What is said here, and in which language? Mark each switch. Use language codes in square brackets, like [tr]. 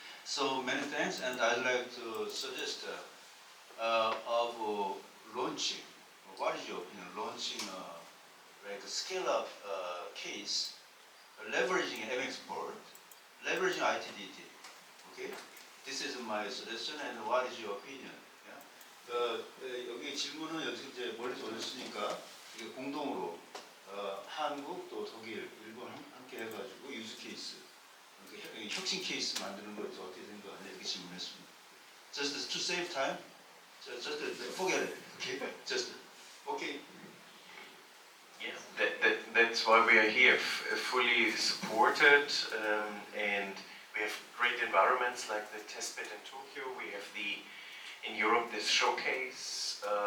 [en] So many thanks, and I'd like to suggest of launching, what is your opinion, launching like a scale-up case, leveraging MX board, leveraging ITDT, okay? This is my suggestion, and what is your opinion? Yeah? [ko] 여기 질문은 여기 이제 멀리서 오셨으니까 이게 공동으로 한국 또 독일, 일본 함께 해가지고 유즈 케이스, 혁신 케이스 만드는 것에 어떻게 생각하냐 이렇게 질문했습니다. [en] Just to save time, just forget it. Okay, just okay. Yes, that's why we are here, fully supported, and we have great environments like the testbed in Tokyo. We have in Europe this showcase.